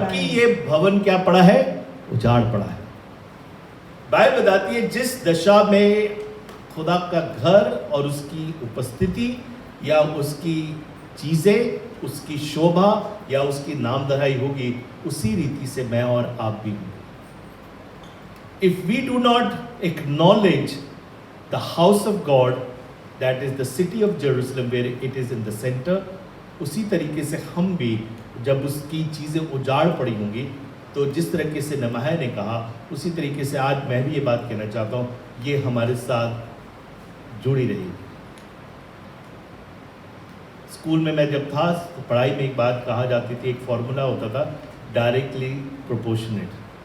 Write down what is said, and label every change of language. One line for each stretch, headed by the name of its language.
Hindi: जबकि ये भवन क्या पड़ा है? उजाड़ पड़ा है। बाइबल बताती है जिस दशा में खुदा का घर और उसकी उपस्थिति या उसकी चीजें, उसकी शोभा या उसकी नामधराई होगी, उसी रीति से मैं और आप भी होंगे।
English: If we do not acknowledge the house of God, that is the city of Jerusalem where it is in the center,
Hindi: उसी तरीके से हम भी जब उसकी चीज़ें उजाड़ पड़ी होंगी, तो जिस तरीके से नमाह ने कहा, उसी तरीके से आज मैं भी ये बात कहना चाहता हूँ, ये हमारे साथ जुड़ी रही। स्कूल में मैं जब था, तो पढ़ाई में एक बात कहा जाती थी, एक फॉर्मूला होता था, डायरेक्टली प्रोपोर्शनेट।